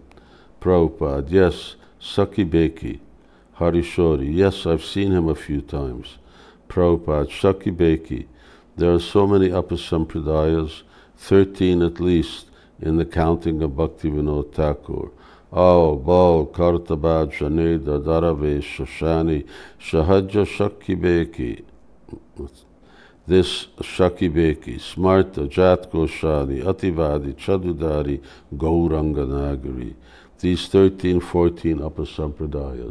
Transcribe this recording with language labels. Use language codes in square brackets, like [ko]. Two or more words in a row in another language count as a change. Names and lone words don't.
[en] Prabhupada, yes, Saki Beki. Hari Shori, yes, I've seen him a few times. Prabhupada, Saki Beki. There are so many Apasampradayas, 13 at least, in the counting of Bhaktivinoda Thakur. Ao, Bal, Kartabad, Janeda, Darave, Shoshani, Shahaja Shaki Beki. This Shaki Beki, Smarta, Jat Goshani, Ativadi, Chadudari, Gauranga Nagari. These 13, 14 Apasampradayas.